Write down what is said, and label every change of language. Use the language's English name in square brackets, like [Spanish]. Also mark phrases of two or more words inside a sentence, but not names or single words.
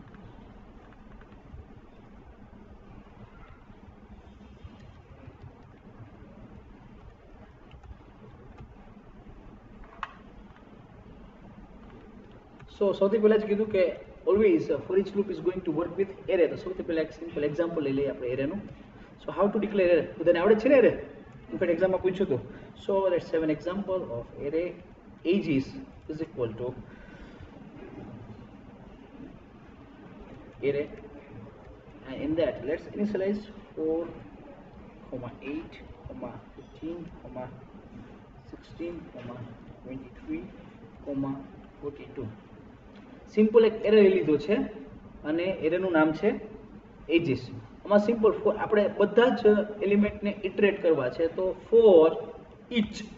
[Gujarati] so સૌથી પહેલા જ કીધું કે [English] always for each loop is going to work with array [Gujarati] તો સૌથી પહેલા એક સિમ્પલ એક્ઝામ્પલ લઈ લઈએ આપણે એરેનું [English] so how to declare array [Gujarati] બધાને આવડે છે ને એરે ઇનફેક્ટ એક્ઝામમાં પૂછ્યું હતું [English] so let's have an example of array ages is equal to array and in that let's initialize [Gujarati] 4, 8, 15, 16, 23, 42 સિમ્પલ એક એરે લીધો છે અને એરેનું નામ છે એજીસ આમાં [English] simple for [Gujarati] આપણે બધા જ એલિમેન્ટને ઇટરેટ કરવા છે તો [English] for each